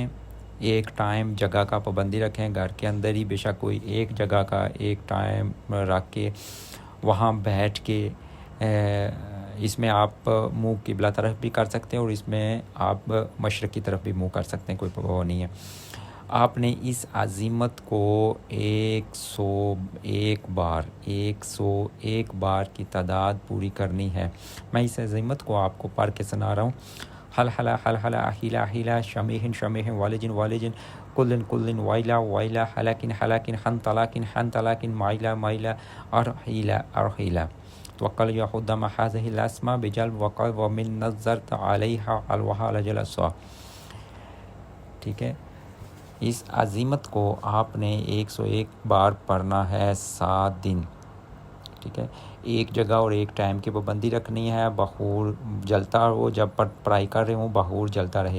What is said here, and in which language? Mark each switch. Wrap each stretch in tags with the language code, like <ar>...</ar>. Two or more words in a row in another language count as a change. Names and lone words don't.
<ur>ایک ٹائم جگہ کا پابندی رکھیں، گھر کے اندر ہی بے شک کوئی ایک جگہ کا ایک ٹائم رکھ کے وہاں بیٹھ کے اس میں آپ منہ قبلہ طرف بھی کر سکتے ہیں، اور اس میں آپ مشرق کی طرف بھی منہ کر سکتے ہیں، کوئی پرواہ نہیں ہے۔ آپ نے اس عزیمت کو 101 بار کی تعداد پوری کرنی ہے۔ میں اس عزیمت کو آپ کو پڑھ کے سنا رہا ہوں۔</ur> <ar>حل حلا حل حلا احیلا احیلا شمیہن شمیہن والجن والجن کلن کلن وائلا وائلا حلکن حلکن حن طلاکن حن طلاکن مائلا مائلا ارحیلا ارحیلا توکل یا خدام حاضح الاسماء بجلب وقل ومن نظرت علیہا الوحا لجلسوا،</ar> <ur>ٹھیک ہے۔ اس عزیمت کو آپ نے 101 بار پڑھنا ہے 7 دن، ٹھیک ہے۔ ایک جگہ اور ایک ٹائم کی پابندی رکھنی ہے، بخور جلتا ہو، جب پڑھائی کر رہے ہوں بخور جلتا رہے۔</ur>